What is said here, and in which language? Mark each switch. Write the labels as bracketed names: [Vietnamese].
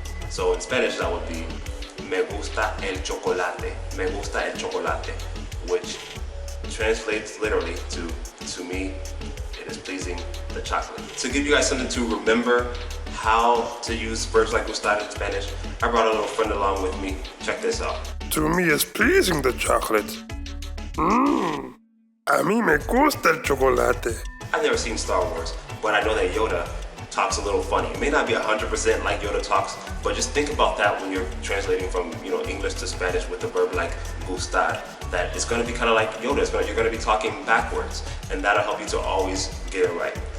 [English] So in Spanish that would be [Spanish] me gusta el chocolate, [English] me gusta el chocolate, which translates literally to me, it is pleasing the chocolate. To give you guys something to remember how to use verbs like gustar in Spanish, I brought a little friend along with me. Check this out. To me is pleasing the chocolate. [Spanish] A mí me gusta el chocolate. [English] I've never seen Star Wars, but I know that Yoda talks a little funny. It may not be 100% like Yoda talks, but just think about that when you're translating from English to Spanish with the verb like gustar. That it's going to be kind of like Yoda. You're going to be talking backwards, and that'll help you to always get it right.